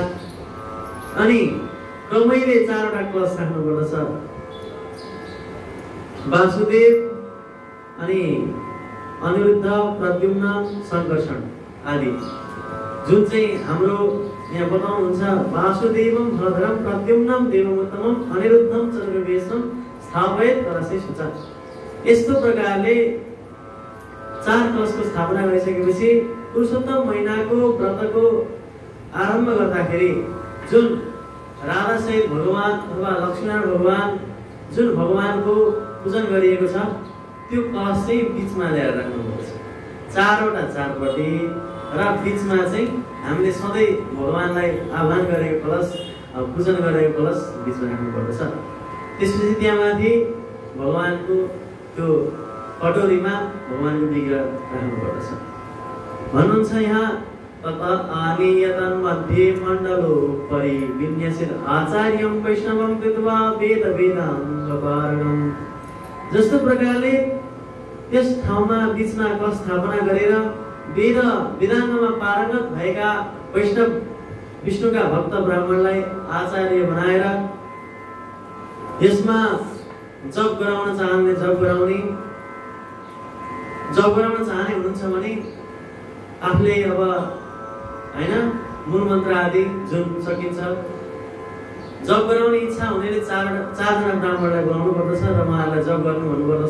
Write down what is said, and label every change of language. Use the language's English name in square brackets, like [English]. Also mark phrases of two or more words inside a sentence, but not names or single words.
[Nepali] अनि क्रमैले 4वटा कलश राख्नुपर्दछ। वासुदेव अनि अनिरुद्ध, प्रद्युम्न, सङ्कर्षण आदि जुन चाहिँ हाम्रो यहाँ बताउनुहुन्छ। [Sanskrit] वासुदेवम भद्रम प्रद्युम्नम देवमुत्तमम अनिरुद्धम चतुर्वेशम स्थापयत कलशे शुच। [Nepali] यस्तो प्रकारले 4 कलशको स्थापना गरिसकेपछि पुरुषोत्तम महिनाको व्रतको आरम्भ गर्दाखेरि जुन राधासहित भगवान अथवा लक्ष्मीनारायण भगवान जुन भगवानको पूजन गरिएको छ त्यो कलश चाहिँ बीचमा ल्याएर राख्नुपर्छ। 4वटा चारपट्टि र बीचमा चाहिँ हामीले सधैँ भगवानलाई आह्वान गरेको कलश, पूजन गरेको कलश बीचमा राख्नुपर्दछ। त्यसपछि त्यहाँ माथि भगवानको त्यो कटोरीमा भगवानको विग्रह राख्नुपर्दछ। भन्नुहुन्छ यहाँ [Sanskrit] तत आनीयतन मध्ये मण्डलोपरि विन्यसित आचार्यं वैष्णवं कृत्वा वेद वेदाङ्ग पारणम्। [Nepali] जस्तो प्रकारले त्यस ठाउँमा बीचमा कलश स्थापना गरेर वेद वेदाङ्गमा पारङ्गत भएका वैष्णव विष्णुका भक्त ब्राह्मणलाई आचार्य बनाएर यसमा जप गराउन चाहने जप गराउने, जप गराउन चाहने हुनुहुन्छ भने आफूले अब हैन मूल मन्त्र आदि जुन सकिन्छ जप गराउने इच्छा हुनेले 4जना ब्राह्मणलाई बोलाउनु पर्दछ र उहाँहरूलाई जप गर्नु भन्नुपर्दछ।